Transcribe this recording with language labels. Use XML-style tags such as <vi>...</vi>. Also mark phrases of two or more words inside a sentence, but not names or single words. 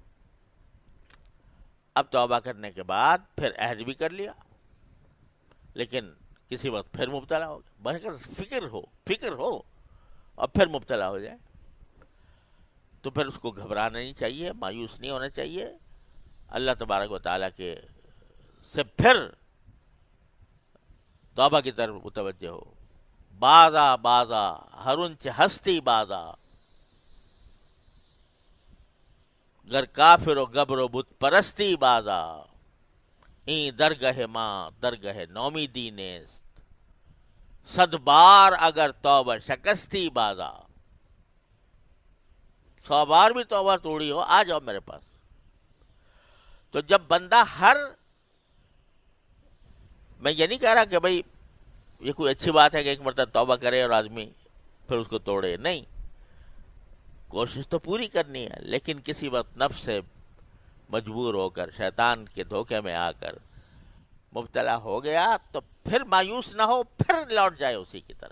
<ur>اب توبہ کرنے کے بعد پھر عہد بھی کر لیا, لیکن کسی وقت پھر مبتلا ہو گیا. بس فکر ہو اور پھر مبتلا ہو جائے تو پھر اس کو گھبرانا نہیں چاہیے, مایوس نہیں ہونا چاہیے. اللہ تبارک و تعالیٰ کے سے پھر توبہ کی طرف متوجہ ہو.</ur> <fa>بازا ہرنچ ہستی بازا, گر کافر و گبر و بت پرستی بازا, این درگہ ماں درگہ نومیدی نیست, صد بار اگر توبہ شکستی بازا.</fa> <ur>100 بار بھی توبہ توڑی ہو, آ جاؤ میرے پاس. تو جب بندہ میں یہ نہیں کہہ رہا کہ بھائی یہ کوئی اچھی بات ہے کہ ایک مرتبہ توبہ کرے اور آدمی پھر اس کو توڑے, نہیں, کوشش تو پوری کرنی ہے, لیکن کسی وقت نفس سے مجبور ہو کر, شیطان کے دھوکے میں آ کر مبتلا ہو گیا تو پھر مایوس نہ ہو, پھر لوٹ جائے اسی کی طرف.</ur>